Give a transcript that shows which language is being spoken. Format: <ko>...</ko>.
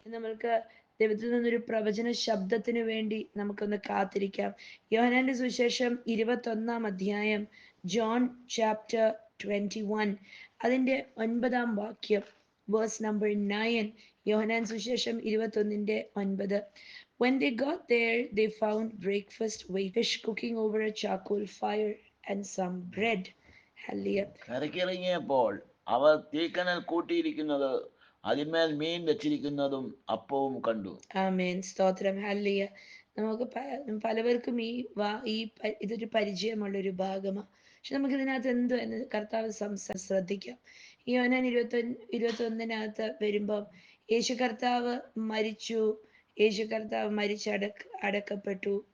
<ml>നമ്മൾക്ക് ദൈവത്തിൽ നിന്നൊരു പ്രവചന ശബ്ദത്തിന് വേണ്ടി നമുക്കൊന്ന് കാത്തിരിക്കാം. യോഹന്നാന്റെ സുവിശേഷം 21</ml> <en>John chapter 21</en> <ml>അതിന്റെ 9</ml> <en>Verse number 9.</en> <ml>യോഹന്നാൻ സുവിശേഷം 21:9.</ml> <en>When they got there, they found breakfast waiting, fish cooking over a charcoal fire and some bread. Hallelujah.</en> <ml>കരക്കിറങ്ങിയപ്പോൾ അവർ തീക്കനൽ കൂട്ടിയിരിക്കുന്നത്, അതിന്മേൽ മീൻ വെച്ചിരിക്കുന്നതും അപ്പവും കണ്ടു. ആമേൻ, സ്തോത്രം. ഹല്ലേലൂയ. നമുക്ക് പലവർക്കും ഇതൊരു പരിചയമുള്ളൊരു ഭാഗമാണ്. പക്ഷെ നമുക്ക് ഇതിനകത്ത് എന്തോ എന്ന് കർത്താവ് ശ്രദ്ധിക്കാം. ഈ യോഹന്നാൻ 21 വരുമ്പം യേശു കർത്താവ് മരിച്ചു, യേശു കർത്താവ് അടക്കപ്പെട്ടു.</ml>